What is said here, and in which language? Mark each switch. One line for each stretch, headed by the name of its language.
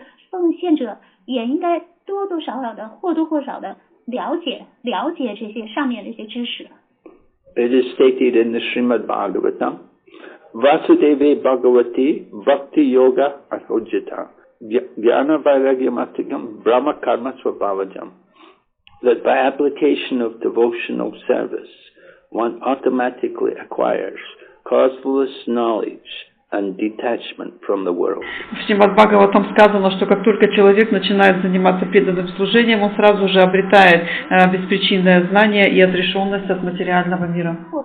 Chinese: 奉献者也应该多多少少的或多或少的了解这些上面的一些知识。
English: It is stated in the Srimad Bhagavatam,
Sanskrit: Vasudeve Bhagavati Bhakti Yoga Ahojita Jnana Vairagya Matikam Brahma Karma Swabhavajam,
English: that by application of devotional service, one automatically acquires causeless knowledge and detachment from the world.
Russian: В Шримад Бхагаватам сказано, что как только человек начинает заниматься преданным служением, он сразу же обретает беспричинное знание и отрешенность от материального мира.